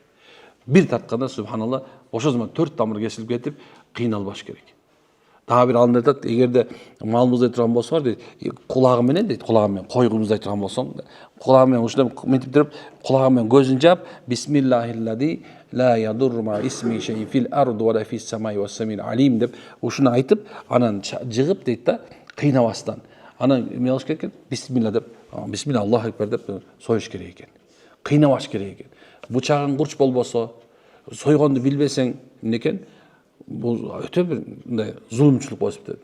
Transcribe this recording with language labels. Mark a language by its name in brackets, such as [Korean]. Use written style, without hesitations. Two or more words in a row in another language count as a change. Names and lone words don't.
[Kyrgyz] Бир тартканда субханалла ошол zaman 4 тамыр кесилип кетип кыйналбаш керек. Дагы бир алымдар айтат, эгерде мал мууздай турган болсоңор дейт, кулагы менен дейт, кулагы менен кой мууздай турган болсоң, кулагы менен ушундай мынтип туруп, кулагы менен көзүн жаап, [Arabic] بسم الله الذي لا يضر مع اسمه شيء في الأرض ولا في السماء والسميع العليم [Kyrgyz] деп ушуну айтып, анан жыгып дейт да, кыйнабастан. Анан эмне кылыш керек экен? Бисмилла деп, [Arabic] بسم الله الله أكبر [Kyrgyz] деп союш керек экен. Кыйнабаш керек экен. Бычагың курч болбосо, сойгонду билбесең эмне экен? Бул өтө бир мындай зулумчулук болуп кетет.